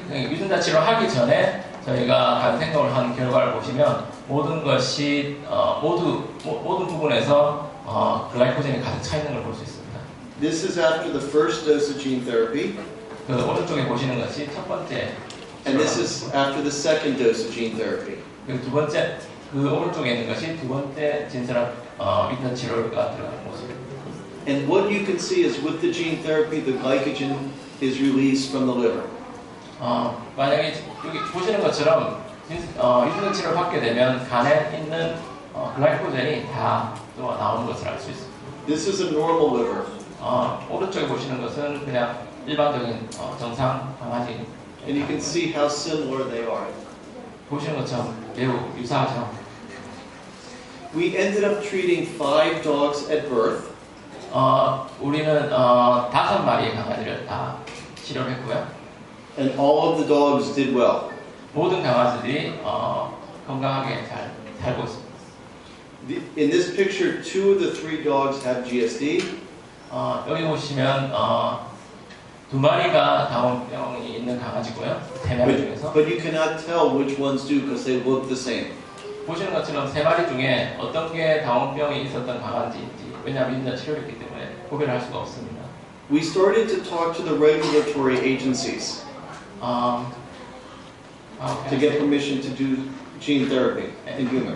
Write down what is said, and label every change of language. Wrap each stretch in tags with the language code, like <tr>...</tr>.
<ko>유전자 치료하기 전에 저희가 간 생검을 한 결과를 보시면 모든 것이 모든 부분에서 글라이코젠이 가득 차 있는 걸 볼 수 있습니다.</ko> <en>This is after the first dose of gene therapy.</en> <ko>그 오른쪽에 보시는 것이 첫 번째.</ko> <en>And this is after the second dose of gene therapy.</en> <ko>그 두 번째, 그 오른쪽에 있는 것이 두 번째 유전자 치료가 들어가는 모습입니다.</ko> <en>And what you can see is with the gene therapy, the glycogen is released from the liver.</en> <ko>만약에 여기 보시는 것처럼 유전자 치료를 받게 되면 간에 있는 글라이코젠이 다 나오는 것을 알 수 있습니다.</ko> <en>This is a normal liver.</en> <ko>오른쪽에 보시는 것은 그냥 일반적인 정상 강아지.</ko> <en>And you can see how similar they are.</en> <ko>보시는 것처럼 매우 유사하죠.</ko> <en>We ended up treating 5 dogs at birth.</en> <ko>우리는 5마리의 강아지를 다 치료를 했고요.</ko> <en>And all of the dogs did well.</en> <ko>모든 강아지들이 건강하게 잘 살고 있습니다.</ko> <en>In this picture, 2 of the 3 dogs have GSD.</en> <ko>여기 보시면 2마리가 다운병이 있는 강아지고요. 3마리 중에서.</ko> <en>But you cannot tell which ones do because they look the same.</en> <ko>보시는 것처럼 3마리 중에 어떤 게 다운병이 있었던 강아지인지, 왜냐하면 유전자 치료를 했기 때문에 구별할 수가 없습니다.</ko> <en>We started to talk to the regulatory agencies to get permission to do gene therapy in humans.</en>